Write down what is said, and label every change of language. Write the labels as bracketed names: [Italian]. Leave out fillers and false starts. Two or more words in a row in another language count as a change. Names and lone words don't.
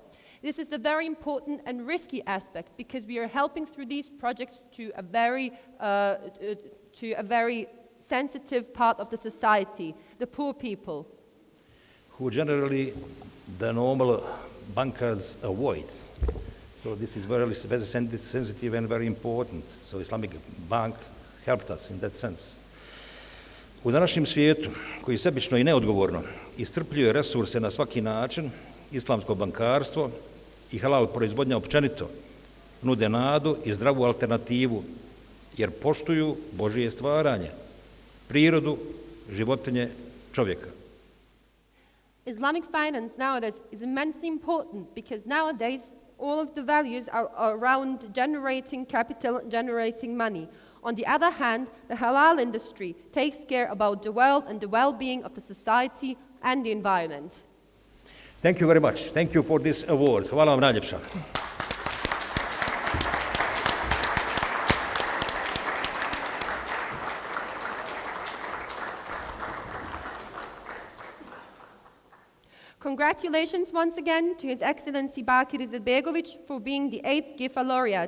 [English] This is a very important and risky aspect because we are helping through these projects to a very sensitive part of the society, the poor people. Who generally the normal bankers avoid. So this is very sensitive and very important. So Islamic Bank helped us in that sense. [Bosnian] U današnjem svijetu, koji sebično i neodgovorno iscrpljuje resurse na svaki način, islamsko bankarstvo i halal proizvodnja općenito nude nadu i zdravu alternativu, jer poštuju Božje stvaranje, prirodu, životinje, čovjeka. [English] Islamic finance nowadays is immensely important because nowadays all of the values are around generating capital, generating money. On the other hand, the halal industry takes care about the world and the well-being of the society and the environment. Thank you very much. Thank you for this award. [Bosnian] Hvala vam najljepša. [English] Congratulations once again to His Excellency Bakir Izetbegović for being the 8th GIFA laureate.